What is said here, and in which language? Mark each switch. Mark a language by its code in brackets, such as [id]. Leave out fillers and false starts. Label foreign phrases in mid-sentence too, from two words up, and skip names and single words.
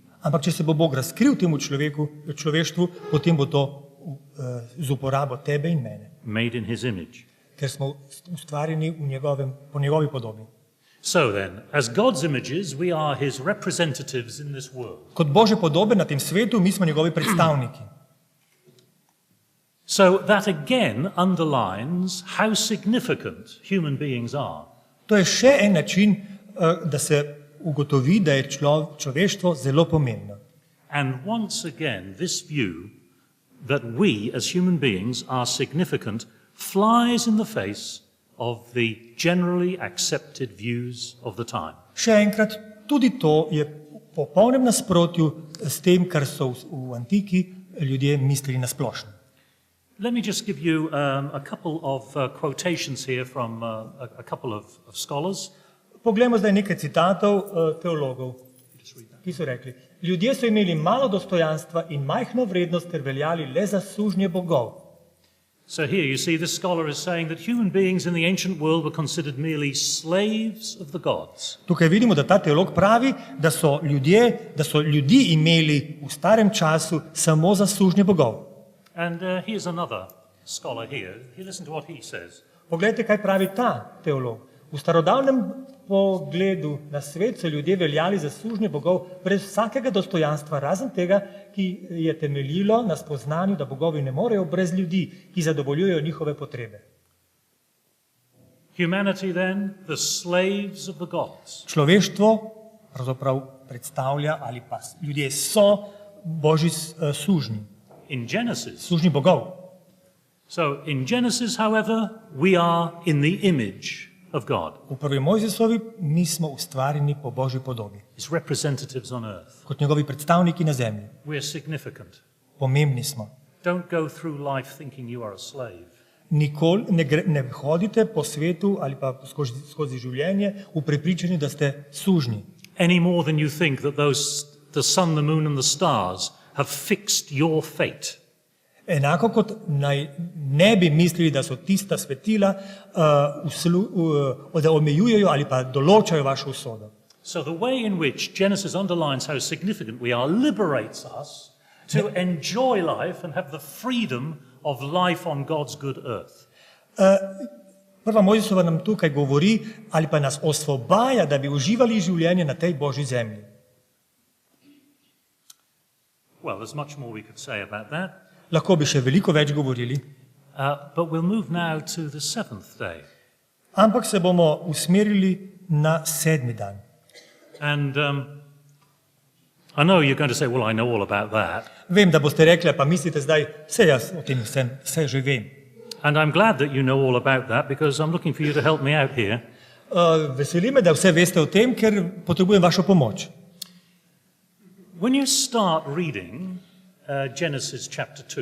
[sl] Ampak če se bo Bog razkril temu človeštvu, potem bo to z uporabo tebe in mene, [en] Made in his image. [sl] ker smo ustvarjeni po njegovi podobi. [en] So then, as God's images, we are his representatives in this world. [sl] Kot Božje podobe na tem svetu, mi smo njegovi predstavniki. [en] So that again underlines how significant human beings are. [sl] To je še en način, da se ugotovi, da je človeštvo zelo pomembno. [en] And once again, this view that we as human beings are significant flies in the face of the generally accepted views of the time. [sl] Še enkrat, tudi to je v popolnem nasprotju s tem, kar so v antiki ljudje mislili na splošno. [en] Let me just give you a couple of quotations here from a couple of scholars. [sl] Poglejmo zdaj nekaj citatov teologov, ki so rekli: ljudje so imeli malo dostojanstva in majhno vrednost ter veljali le za sužnje bogov. [en] So here you see this scholar is saying that human beings in the ancient world were considered merely slaves of the gods. [sl] Tukaj vidimo, da ta teolog pravi, da so ljudi imeli v starem času samo za sužnje bogov. [en] And here's another scholar here. Listen to what he says. [sl] Poglejte, kaj pravi ta teolog. V starodavnem pogledu na svet so ljudje veljali za sužnje bogov brez vsakega dostojanstva, razen tega, ki je temeljilo na spoznanju, da bogovi ne morejo brez ljudi, ki zadovoljujejo njihove potrebe. [en] Humanity then, the slaves of the gods. [sl] Človeštvo pravzaprav predstavlja, ali pa ljudje so Božji sužnji, [en] In Genesis. [sl] sužnji bogov. [en] So in Genesis, however, we are in the image of God, [sl] V prvi Mojzesovi mi smo ustvarjeni po Božji podobi, [en] His representatives on earth. [sl] kot njegovi predstavniki na zemlji. [en] We're significant. [sl] Pomembni smo. [en] Don't go through life thinking you are a slave. [sl] Nikoli ne hodite po svetu ali pa skozi življenje v prepričanju, da ste sužnji. [en] Any more than you think that the sun, the moon and the stars have fixed your fate. [sl] Enako kot ne bi mislili, da so tista svetila, da omejujejo ali pa določajo vašo usodo. [en] So the way in which Genesis underlines how significant we are liberates us to enjoy life and have the freedom of life on God's good earth. [sl] Prva Mojzesova nam tukaj govori ali pa nas osvobaja, da bi uživali življenje na tej Božji zemlji. [en] Well, there's much more we could say about that, [sl] Lahko bi še veliko več govorili, [en] but we'll move now to the seventh day. [sl] ampak se bomo usmerili na 7. dan. [en] And I know you're going to say, well, I know all about that. [sl] Vem, da boste rekli, pa mislite zdaj, vse jaz o tem vse že vem. [en] And I'm glad that you know all about that because I'm looking for you to help me out here. [sl] Veseli me, da vse veste o tem, ker potrebujem vašo pomoč. [en] When you start reading Genesis chapter 2,